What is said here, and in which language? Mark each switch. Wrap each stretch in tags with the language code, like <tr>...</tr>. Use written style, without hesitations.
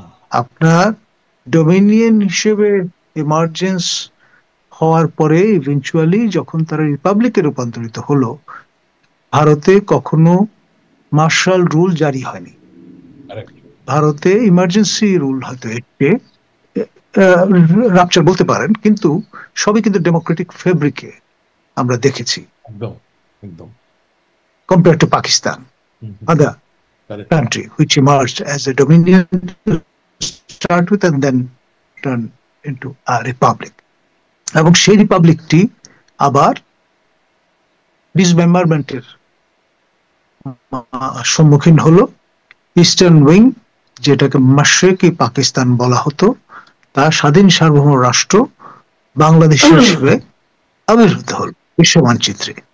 <bn>আপনার ডোমিনিয়ন হিসেবে ইমার্জেন্স হওয়ার পরে ইভেন্চুয়ালি যখন তারা রিপাবলিকে রূপান্তরিত হলো, ভারতে কখনো মার্শাল রুল জারি হয়নি। ভারতে ইমার্জেন্সি রুল হয়তো এসছে, রাপচার বলতে পারেন, কিন্তু সবই কিন্তু ডেমোক্রেটিক ফেব্রিকে আমরা দেখেছি, একদম একদম</bn> <en>compared to Pakistan, other country which emerged as a dominion to start with and then turn into a republic.</en> <bn>এবং সেই রিপাবলিকটি আবার ডিসমেম্বারমেন্টের সম্মুখীন হলো। ইস্টার্ন উইং, যেটাকে মাশরিকি পাকিস্তান বলা হতো, তা স্বাধীন সার্বভৌম রাষ্ট্র বাংলাদেশ হিসেবে আবির্ভূত হল বিশ্ব মানচিত্রে।</bn>